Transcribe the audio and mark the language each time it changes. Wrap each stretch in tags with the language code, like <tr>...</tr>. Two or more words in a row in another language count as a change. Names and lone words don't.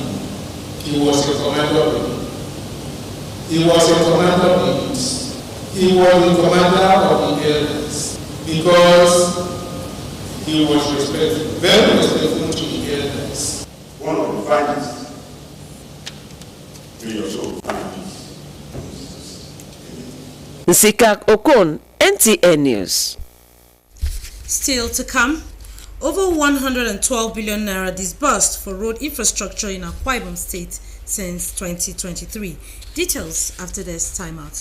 <en>He was a commander of the youth. He was a commander of the youth. He was the commander of the elders. because he was respectful, very respectful to the elders. One of the finest, may your soul find peace. Nsikak Okon, NTN News. Still to come, over 112 billion naira disbursed for road infrastructure in Akwa Ibom State since 2023. Details after this timeout.</en>